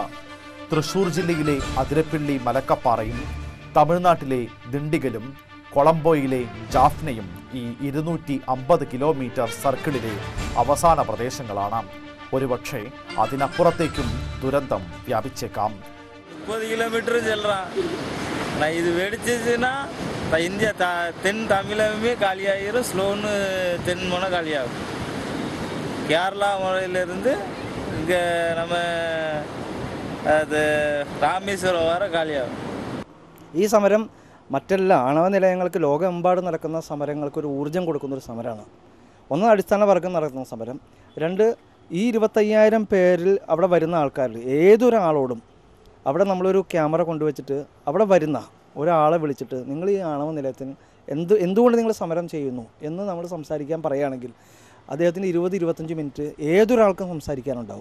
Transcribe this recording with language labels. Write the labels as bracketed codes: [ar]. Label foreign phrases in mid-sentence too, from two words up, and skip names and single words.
[ml] തൃശൂർ ജില്ലയിലെ അതിരപ്പിള്ളി മലക്കപ്പാറയും തമിഴ്നാട്ടിലെ ദിണ്ടിഗലും കൊളംബോയിലെ ജാഫ്നയും ഈ 250 കിലോമീറ്റർ സർക്കിളിലെ അവസാന പ്രദേശങ്ങളാണ്. ഒരുപക്ഷെ അതിനപ്പുറത്തേക്കും ദുരന്തം വ്യാപിച്ചേക്കാം. [ta] 30 കിലോമീറ്റർ நான் இது வெடிச்சிச்சுன்னா இந்தியா தென் தமிழகமே காலியாகிடும். ஸ்லோன்னு தென் முனை காலியாகும். கேரளா முறையிலிருந்து இங்கே நம்ம அது [ml] രാമേശ്വരം വരെ കാലിയാകും. ഈ സമരം മറ്റെല്ലാ ആണവ നിലയങ്ങൾക്ക് ലോകമെമ്പാടും നടക്കുന്ന സമരങ്ങൾക്ക് ഒരു ഊർജ്ജം കൊടുക്കുന്നൊരു സമരമാണ്. ഒന്ന്, അടിസ്ഥാന വർഗം നടക്കുന്ന സമരം. 2, ഈ 25,000 പേരിൽ അവിടെ വരുന്ന ആൾക്കാരിൽ ഏതൊരാളോടും അവിടെ നമ്മളൊരു ക്യാമറ കൊണ്ടുവച്ചിട്ട് അവിടെ വരുന്ന ഒരാളെ വിളിച്ചിട്ട് നിങ്ങൾ ഈ ആണവ നിലയത്തിന് എന്തുകൊണ്ട് നിങ്ങൾ സമരം ചെയ്യുന്നു എന്ന് നമ്മൾ സംസാരിക്കാൻ പറയുകയാണെങ്കിൽ അദ്ദേഹത്തിന് 20-25 മിനിറ്റ് ഏതൊരാൾക്കും സംസാരിക്കാനുണ്ടാവും.